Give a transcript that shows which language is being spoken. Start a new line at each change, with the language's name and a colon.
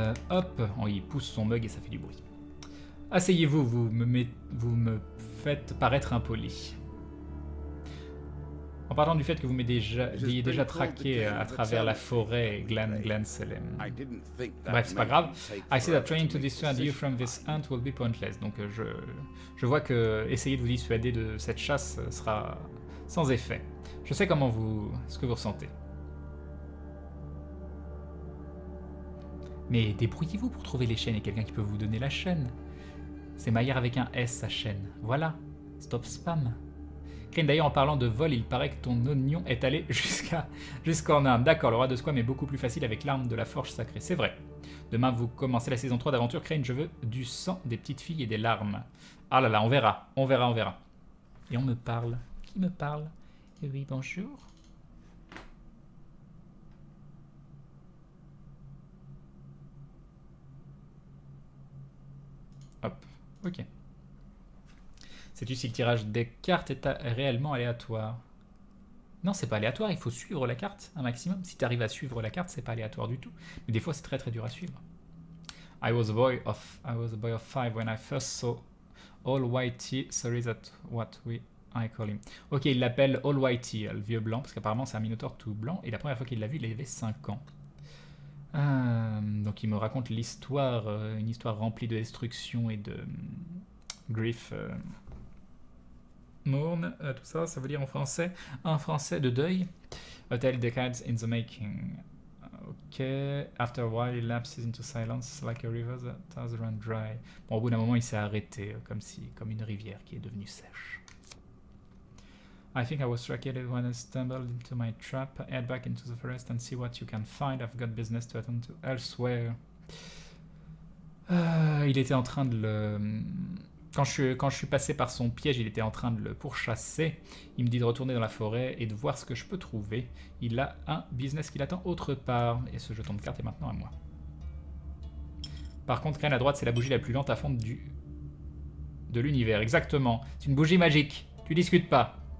French: Hop, il pousse son mug et ça fait du bruit. Asseyez-vous, vous me faites paraître impoli. En parlant du fait que vous m'ayez déjà traqué à travers la forêt Glen Selem. Bref, c'est pas grave.
English: I see that trying to dissuade you from this hunt will be pointless.
French: Donc je vois que essayer de vous dissuader de cette chasse sera sans effet. Je sais ce que vous ressentez. Mais débrouillez-vous pour trouver les chaînes et quelqu'un qui peut vous donner la chaîne. C'est Maillard avec un S, sa chaîne. Voilà.
English: Stop spam.
French: Crane, d'ailleurs, en parlant de vol, il paraît que ton oignon est allé jusqu'en Inde. D'accord, le roi de Squam est beaucoup plus facile avec l'arme de la forge sacrée. C'est vrai. Demain, vous commencez la saison 3 d'Aventure Crane. Je veux du sang, des petites filles et des larmes. Ah là là, on verra. On verra, on verra. Et on me parle. Qui me parle? Oui, bonjour. Hop, ok. Sais-tu si le tirage des cartes est réellement aléatoire? Non, c'est pas aléatoire, il faut suivre la carte un maximum. Si tu arrives à suivre la carte, c'est pas aléatoire du tout. Mais des fois, c'est très très dur à suivre.
English: I was a boy of 5 when I first saw All Whitey. Sorry, that's what I call him.
French: Ok, il l'appelle All Whitey, le vieux blanc, parce qu'apparemment c'est un minotaure tout blanc. Et la première fois qu'il l'a vu, il avait 5 ans. Donc il me raconte l'histoire, une histoire remplie de destruction et de grief. Mourne, tout ça, ça veut dire en français, un français de deuil.
English: A tale decades in the making. Ok. After a while, he lapses into silence like a river that has run dry.
French: Bon, au bout d'un moment, il s'est arrêté, comme une rivière qui est devenue sèche.
English: I think I was struck when I stumbled into my trap. Head back into the forest and see what you can find. I've got business to attend to elsewhere.
French: Il était en train de le... Quand je suis passé par son piège, il était en train de le pourchasser. Il me dit de retourner dans la forêt et de voir ce que je peux trouver. Il a un business qui l'attend autre part. Et ce jeton de carte est maintenant à moi. Par contre, Crane à droite, c'est la bougie la plus lente à fondre de l'univers. Exactement. C'est une bougie magique. Tu discutes pas.